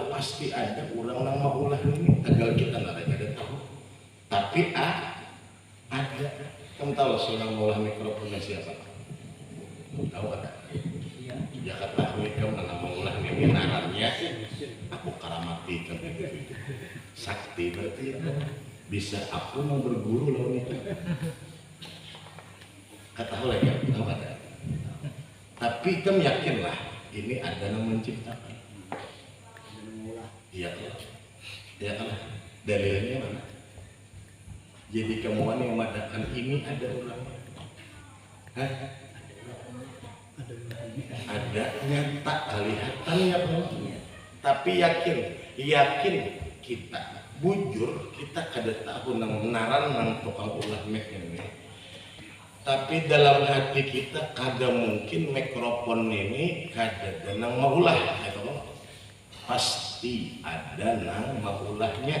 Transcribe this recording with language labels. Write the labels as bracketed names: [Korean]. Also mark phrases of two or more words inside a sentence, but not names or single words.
[Banjar] Pasti ada orang nang maulah ini, tinggal kita narannya ada tahu. Tapi ada. Kamu tahu seorang maulah mikrofonnya siapa? Tahu ada? Ya ketahui kamu nama maulah ini narannya. Aku karamati kamu gitu. Sakti berarti ya. Bisa aku mau berguru loh itu. Ketahui lagi, tahu ada. [Indonesian] Tapi kamu yakinlah ini ada yang menciptakan. Iya kan? Iya kan? Dalilnya mana? Jadi kamu yang mengatakan ini ada orangnya. Hah? [Banjar] Ada nyata kelihatan ya bro. Tapi yakin kita bujur kita kada tahu nang naran nang tukang ulah mek ini. Tapi dalam hati kita kada mungkin mikrofon ini kada nang maulah gitu. Pasti ada nang maulahnya.